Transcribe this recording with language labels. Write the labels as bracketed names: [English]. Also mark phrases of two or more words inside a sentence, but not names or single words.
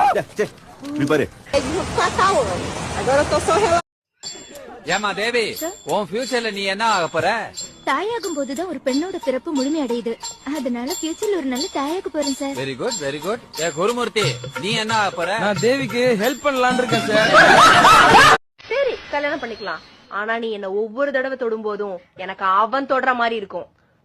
[Portuguese] Me pare. Ele não fica calor. Agora eu tô só relaxando. [Tamil] ஏமா தேவி உன் ஃபியூச்சர்ல நீ என்ன ஆக போற? தாயாகும் போதுதான் ஒரு பெண்ணோட பிறப்பு முழுமையடையுது. அதனால ஃபியூச்சர்ல ஒரு நல்ல தாயாக போறேன் சார். [English] very good very good. [Tamil] ஏ குருமூர்த்தி நீ என்ன ஆக போற? நான் தேவிக்கு ஹெல்ப் பண்ணலாம்னு இருக்கேன் சார். சரி கல்யாணம் பண்ணிக்கலாம். ஆனா நீ என்ன ஒவ்வொரு தடவை தொடும் போதும் எனக்கு அவன் தொடுற மாதிரி இருக்கும்.